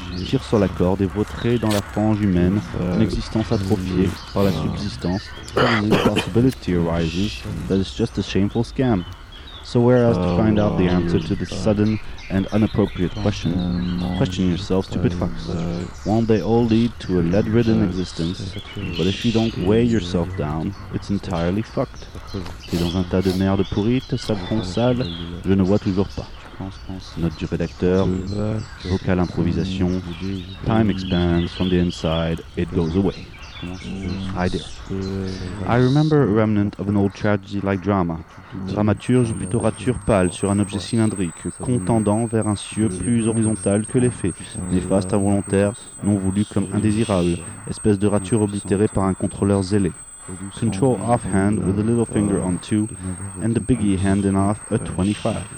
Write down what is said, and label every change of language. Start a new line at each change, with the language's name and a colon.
French: Tire sur la corde et vautrer dans la fange humaine, une existence atrophiée par la subsistance.
English: The possibility arises that it's just a shameful scam. So where else to find out the answer to this sudden and inappropriate question? Question yourself, stupid fucks. Won't they all lead to a lead-ridden existence? But if you don't weigh yourself down, it's entirely fucked.
French: T'es dans un tas de merde pourrite, sale con sale, je ne vois toujours pas. Note du rédacteur,
English: vocal improvisation, time expands from the inside, it goes away. I do. I remember a remnant of an old tragedy like drama.
French: Dramaturge plutôt rature pâle sur un objet cylindrique, contendant vers un cieux plus horizontal que l'effet, néfaste, involontaire, non voulu comme indésirable, espèce de rature oblitérée par un contrôleur zélé.
English: Control offhand with a little finger on two and the biggie handing off a 25.